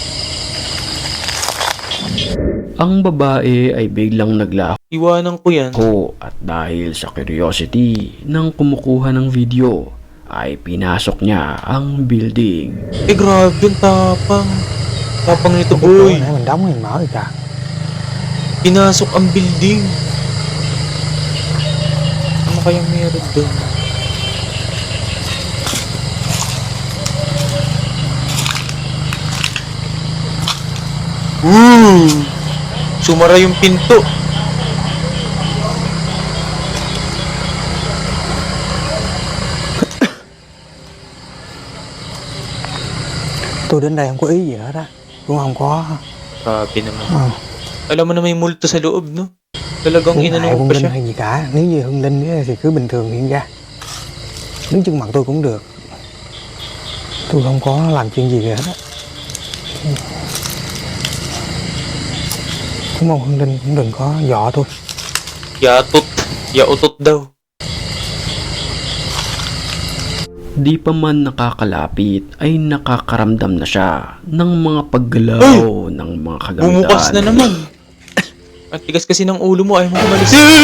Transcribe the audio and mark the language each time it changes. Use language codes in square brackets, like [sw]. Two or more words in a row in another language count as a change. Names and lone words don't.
[tl] Ang babae ay biglang naglaho Iwanan ko yan. at dahil sa curiosity ng kumukuha ng video ay pinasok niya ang building. Eh, grabe ang tapang. Tapang nito, boy. [vi] Nãy mình đóng mình mở rồi kìa. [tl] Pinasok ang building. Ano kayang meron doon? Sumara yung pinto. [vi] Tôi đến đây không có ý gì hết á. Cũng không có. [tl] Grabe naman. Ờ, Alam mo na may multo sa loob, no? Talagang [vi] muốn hại [tl] inano [vi] Hương [tl] pa [vi] Linh [tl] siya. [vi] hay gì cả. Nếu như Hương Linh ấy thì cứ bình thường hiện ra. Đứng trước mặt tôi cũng được. Tôi không có làm chuyện gì hết á. Cũng mong Hương Linh cũng đừng có dọ tôi. [tl] Yautot daw. Di pa man nakakalapit ay nakakaramdam na siya ng mga paggalaw ng mga kagamitan. Bumukas na naman. Ang tigas kasi ng ulo mo, ayaw mo kumalis.